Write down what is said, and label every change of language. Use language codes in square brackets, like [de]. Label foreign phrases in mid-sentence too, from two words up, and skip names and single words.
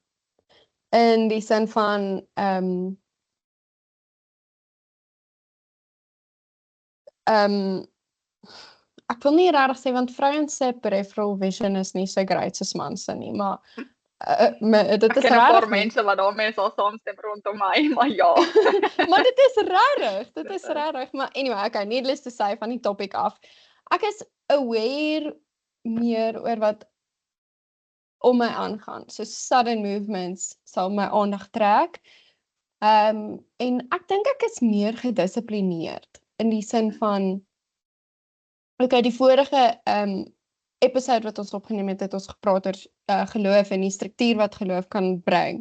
[af] In die sin van ek wil nie regtig sê want vrouens se [en] peripheral vision [af] is nie so great soos mans se nie, maar dit is regtig 'n paar mense wat daarmee sal saamstem rondom my, maar ja. Maar dit is regtig, maar [en] anyway, okay, needless to say [af] van die topic af. Ek is aware meer oor wat om my aangaan. So [en] sudden movements [af] sal my aandag trek. En ek dink ek is meer gedissiplineerd in die sin van okay, die vorige episode wat ons opgeneem het ons gepraat oor geloof en die struktuur wat geloof kan bring.